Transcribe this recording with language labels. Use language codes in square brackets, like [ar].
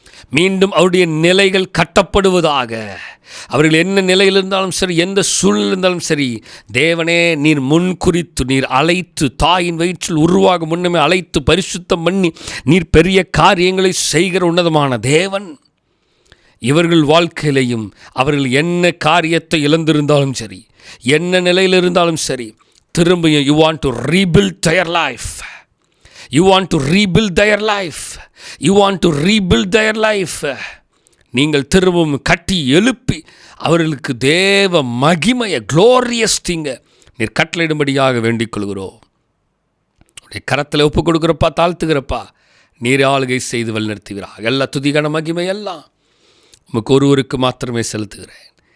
[ta] மீண்டும் அவருடைய நிலைகள் கட்டப்படுவதாக. அவர்கள் என்ன நிலையில் இருந்தாலும் சரி, எந்த சூழ்நிலை இருந்தாலும் சரி, தேவனே நீர் முன்குறித்து, நீர் அழைத்து, தாயின் வயிற்றில் உருவாகும் முன்னமே அழைத்து பரிசுத்தம் பண்ணி நீர் பெரிய காரியங்களை செய்கிற உன்னதமான தேவன். இவர்கள் வாழ்க்கையிலையும் அவர்கள் என்ன காரியத்தை இழந்திருந்தாலும் சரி, என்ன நிலையில் இருந்தாலும் சரி, திரும்பியும் [en] You want to rebuild their life. You want to rebuild their life. You want to rebuild their life. [ta] நீங்கள் திரும்பவும் கட்டி எழுப்பி அவர்களுக்கு தேவ மகிமையை க்ளோரியஸ் திங்க நீர் கட்டளையிடும்படியாக வேண்டிக் கொள்கிறோம். உடைய கரத்தில் ஒப்பு கொடுக்குறப்பா, தாழ்த்துகிறப்பா, நீர் ஆளுகை செய்து வழிநடத்துகிறார். எல்லா துதிகான மகிமை எல்லாம் உமக்கு ஒருவருக்கு மாத்திரமே செலுத்துகிறேன்.